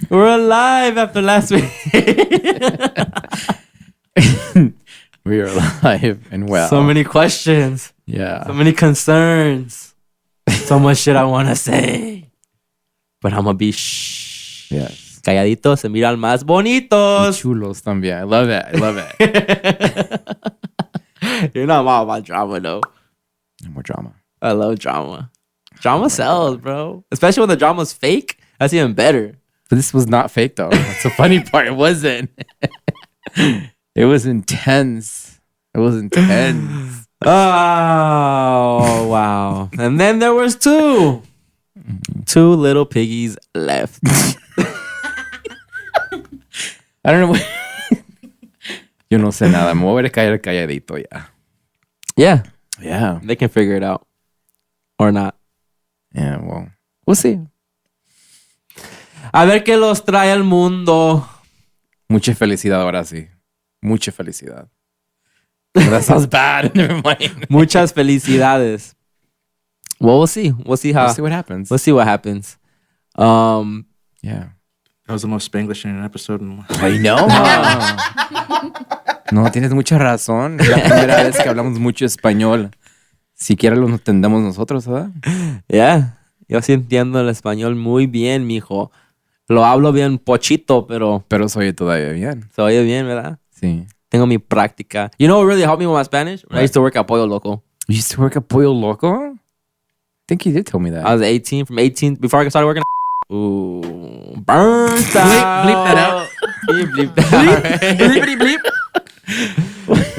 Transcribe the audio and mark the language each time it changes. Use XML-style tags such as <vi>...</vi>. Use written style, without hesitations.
<en>We're alive after last week. We are alive and well. So many questions. Yeah. So many concerns. So much shit I want to say. But I'm going to be shh. Yes.</en> <es>Calladitos se miran más bonitos. Chulos también.</es> <en>I love it. You're not all about drama, though. No more drama. I love drama. Drama sells, bro. Especially when the drama's fake. That's even better. But this was not fake, though. That's the funny part. It wasn't. It was intense. Oh, wow. And then there was two little piggies left. I don't know.</en> <es>Yo no sé nada. Me voy a caer calladito ya.</es> <en>Yeah. Yeah. They can figure it out. Or not. Yeah, well, we'll see.</en> <es>A ver qué los trae al mundo. Mucha felicidad ahora sí. Mucha felicidad.</es> <en>That sounds bad. Never mind.</en> <es>Muchas felicidades.</es> <en>Well, we'll see. We'll see We'll see what happens. Yeah. That was the most Spanglish in an episode. I know.</en> <es>No, tienes mucha razón. Es la primera vez que hablamos mucho español. Siquiera lo entendemos nosotros, ¿verdad?</es> <en>Yeah.</en> <es>Yo sí entiendo el español muy bien, mijo. Lo hablo bien pochito, pero se oye todavía bien. se oye bien, ¿verdad? Sí. Tengo mi práctica.</es> <en>You know what really helped me with my Spanish? When I used to work at Pollo Loco. You used to work at Pollo Loco? I think you did tell me that. I was 18. From 18, before I started working. Ooh, burnt out. Bleep that out. Bleep that out.</en>